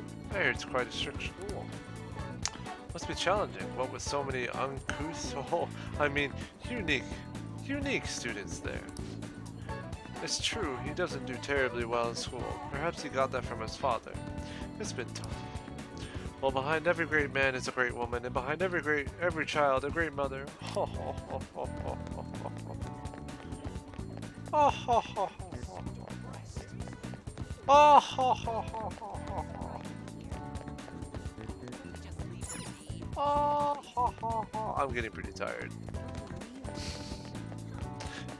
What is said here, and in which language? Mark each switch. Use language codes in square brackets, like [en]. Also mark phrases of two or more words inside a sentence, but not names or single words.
[en] I hear it's quite a strict school. Must be challenging, what with so many uncouth, unique students there. It's true, he doesn't do terribly well in school. Perhaps he got that from his father. It's been tough. Well, behind every great man is a great woman, and behind every child, a great mother. Ho ho ho ho ho ho ho ho. Oh ho ho ho ho. Oh ho ho ho ho ho ho. Oh ho ho ho. I'm getting pretty tired.